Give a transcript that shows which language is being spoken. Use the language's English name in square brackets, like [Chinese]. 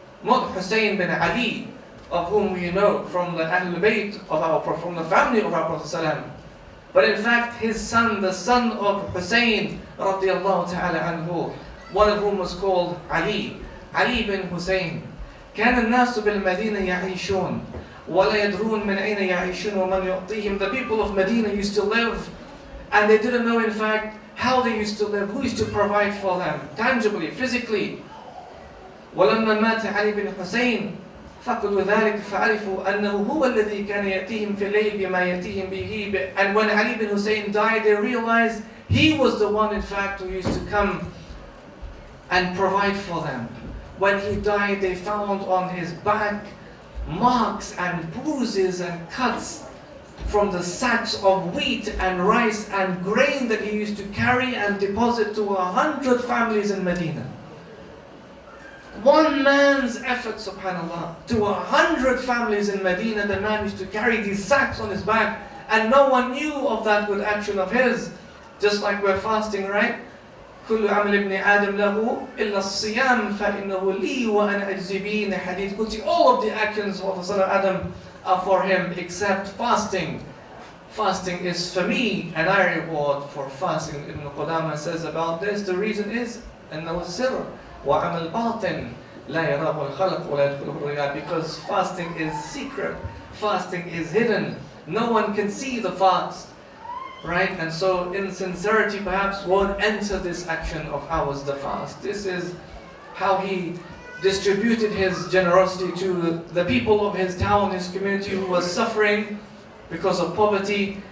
[English] Not Hussein bin Ali, of whom we know from the Ahlul Bayt of our Prophet, from the family of our Prophet ﷺ. But in fact, his son, the son of Hussein radiallahu ta'ala anhu, one of whom was called Ali, Ali bin Hussein. [Arabic] كان الناس بالمدينة يعيشون ولا يدرون من أين يعيشون ومن يعطيهم. [English] The people of Medina used to live, and they didn't know, in fact, how they used to live, who used to provide for them, tangibly, physically. [Arabic] ولما مات علي بن حسين فقدوا ذلك فعرفوا أنه هو الذي كان يأتيهم في الليل بما يأتيهم به. [English] And when Ali bin Hussein died, they realized he was the one, in fact, who used to come and provide for them. When he died, they found on his back marks and bruises and cuts from the sacks of wheat and rice and grain that he used to carry and deposit to 100 families in Medina. one man's effort, subhanAllah, to 100 families in Medina, the man used to carry these sacks on his back, and no one knew of that good action of his. Just like we're fasting, right? [Arabic] كل عمل ابن آدم له إلا الصيام فإنه لي وأنا أجزي به. [English] In the hadith Qudsi, all of the actions of the son of Adam are for him except fasting. Fasting is for me, and I reward for fasting. Ibn Qudama says about this, the reason is [Arabic] أنه السر وعمل باطن لا يراه الخلق ولا يدخله الرياء. [English] Because fasting is secret, fasting is hidden. No one can see the fast. Right? And so insincerity perhaps won't enter this action of ours, the fast. This is how he distributed his generosity to the people of his town, his community who was suffering because of poverty.